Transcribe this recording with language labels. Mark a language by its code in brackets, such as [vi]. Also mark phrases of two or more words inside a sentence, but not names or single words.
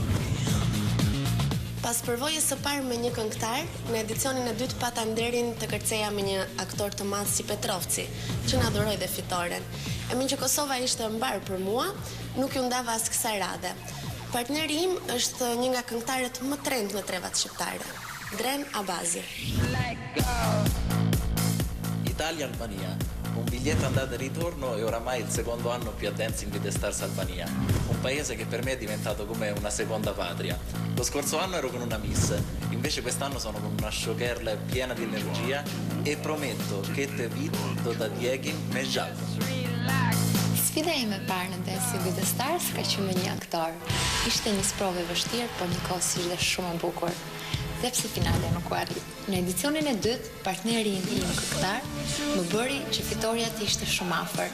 [sq] Pas përvojës së parë me një këngëtar, në edicionin e 2 pata nderin të kërceja me një aktor të madh si Petrovci, që na dhuroi dhe fitoren. E minj që Kosova ishte mbar për mua, nuk ju ndava as kësaj radhe. Partneri im është një nga këngëtarët më trend në trevat shqiptare, Dren Abazi. Italia-Albania. [it] Un biglietto andata e ritorno e oramai il secondo anno qui a Dancing with the Stars Albania, un paese che per me è diventato come una seconda patria. Lo scorso anno ero con una miss, invece quest'anno sono con una showgirl piena di energia e prometto che [sq] te vit do ta djegim me zhallë. Sfida ime e parë në Dancing with the Stars ka qenë me një aktor. Ishte një sprovë e vështirë, por njëkohësisht dhe shumë e bukur. Dhe pse finale nuk u arrit. Në edicionin e 2, partneri im këngëtar më bëri që fitoria të ishte shumë afër.